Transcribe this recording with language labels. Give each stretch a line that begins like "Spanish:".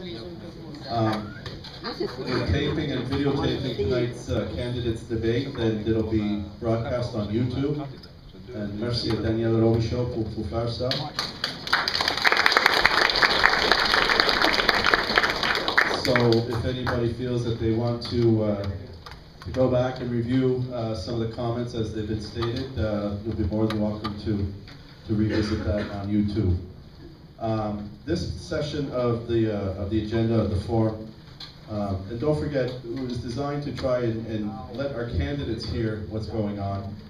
English: We're taping and videotaping tonight's candidates debate, and it'll be broadcast on YouTube.
French: And merci à Daniel Robichaud pour faire ça.
English: So if anybody feels that they want to go back and review some of the comments as they've been stated, you'll be more than welcome to revisit that on YouTube. This session of the agenda of the forum, and don't forget, it was designed to try and let our candidates hear what's going on.